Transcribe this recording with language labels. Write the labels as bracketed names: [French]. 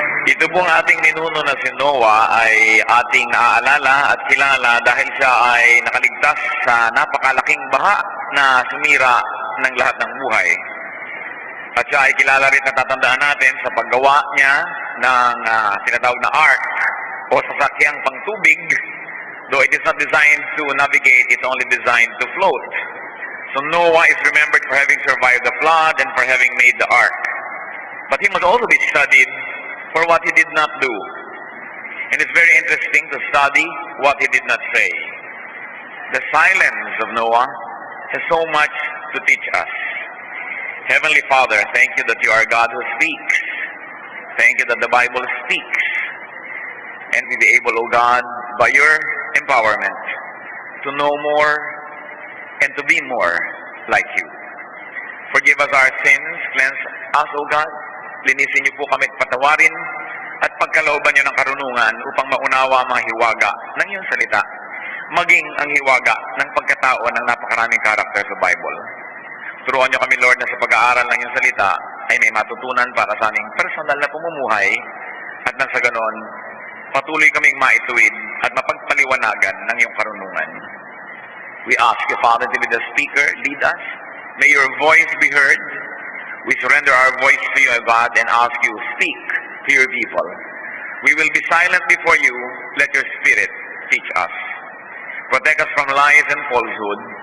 [Filipino] Ito pong ating ninuno na si Noah ay ating naaalala at kilala dahil siya ay nakaligtas sa napakalaking baha na sumira ng lahat ng buhay. At siya ay kilala rin na tatandaan natin sa paggawa niya ng tinatawag na ark o sasakyang pangtubig. [English] Though it is not designed to navigate, it's only designed to float. So Noah is remembered for having survived the flood and for having made the ark. But he must also be studied for what he did not do. And it's very interesting to study what he did not say. The silence of Noah has so much to teach us. Heavenly Father, thank you that you are God who speaks. Thank you that the Bible speaks. And we be able, O God, by your empowerment, to know more and to be more like you. Forgive us our sins, cleanse us, O God. [Filipino] Linisin niyo po kami at patawarin at pagkalooban niyo ng karunungan upang maunawa ang mga hiwaga ng iyong salita, maging ang hiwaga ng pagkatao ng napakaraming karakter sa Bible. Turuan niyo kami, Lord, na sa pag-aaral ng iyong salita ay may matutunan para sa aming personal na pamumuhay at nang sa ganon, patuloy kaming maituwid at mapagpaliwanagan ng iyong karunungan. [English] We ask you, Father, to be the speaker, lead us. May your voice be heard. We surrender our voice to you, O God, and ask you, speak to your people. We will be silent before you. Let your Spirit teach us. Protect us from lies and falsehood.